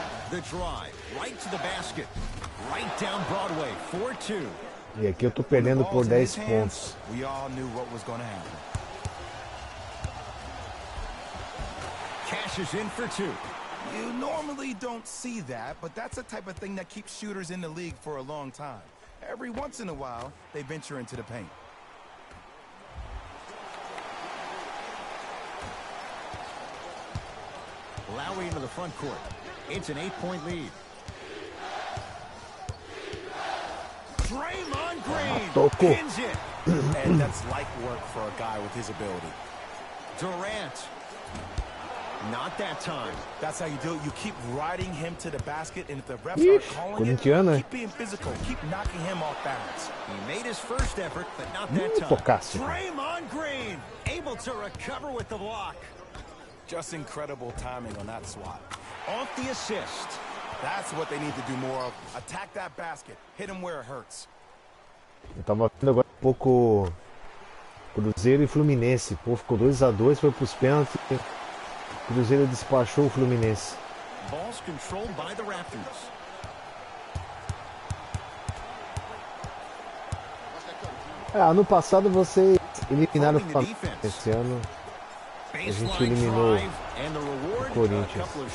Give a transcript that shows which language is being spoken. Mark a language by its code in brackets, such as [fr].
[en] The drive, right to the basket. Right down Broadway, 4-2. [pt] E aqui eu tô perdendo por 10 pontos. [en] We all knew what was going to happen. Cashes in for 2. You normally don't see that, but that's the type of thing that keeps shooters in the league for a long time. Every once in a while, they venture into the paint. Lowry into the front court. It's an 8-point lead. Draymond Green pins it. And that's light work for a guy with his ability. Durant. Not that time. That's how you do it. You keep riding him to the basket, and if the refs are calling it, keep being physical. Keep knocking him off balance. He made his first effort, but not that time. Draymond Green able to recover with the block. Just incredible timing on that swat. Off the assist. That's what they need to do more of. Attack that basket. Hit him where it hurts. [pt] Eu tava vendo agora um pouco Cruzeiro e Fluminense. Pô, ficou 2-2, foi pros pênaltis. Cruzeiro despachou o Fluminense. [en] Balls controlled by the Raptors. [pt] Ano passado vocês eliminaram o Flamengo. Esse ano a gente eliminou o Corinthians.